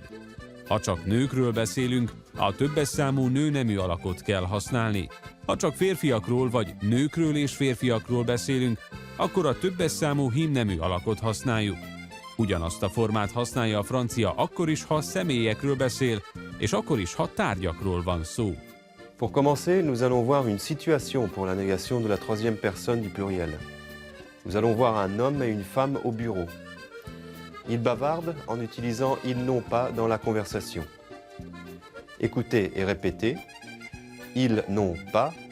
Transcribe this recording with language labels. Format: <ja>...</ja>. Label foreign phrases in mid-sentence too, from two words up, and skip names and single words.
<hu>Ha csak nőkről beszélünk, a többes számú nőnemű alakot kell használni. Ha csak férfiakról vagy nőkről és férfiakról beszélünk, akkor a többes számú hímnemű alakot használjuk. Ugyanazt a formát használja a francia akkor is, ha személyekről beszél, és akkor is, ha tárgyakról van szó.</hu> <fr>Pour commencer, nous allons voir une situation pour la négation de la troisième personne du pluriel. Nous allons voir un homme et une femme au bureau. Ils bavardent en utilisant « ils n'ont pas » dans la conversation. Écoutez et répétez. Ils n'ont pas.</fr>